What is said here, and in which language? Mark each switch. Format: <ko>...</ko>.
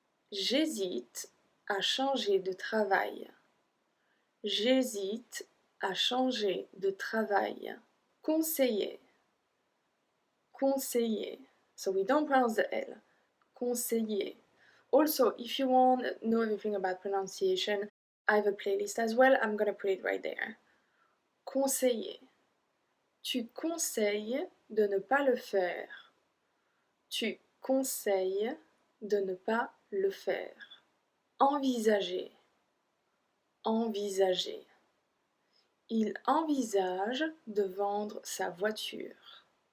<fr>J'hésite à changer de travail. J'hésite à changer de travail. Conseiller, conseiller.</fr> <en>So we don't pronounce the L. Conseiller. Also, if you want to know everything about pronunciation, I have a playlist as well. I'm gonna put it right there.</en> <fr>Conseiller. Tu conseilles de ne pas le faire. Tu conseilles de ne pas le faire. Envisager. Envisager. Il envisage de vendre sa voiture.</fr>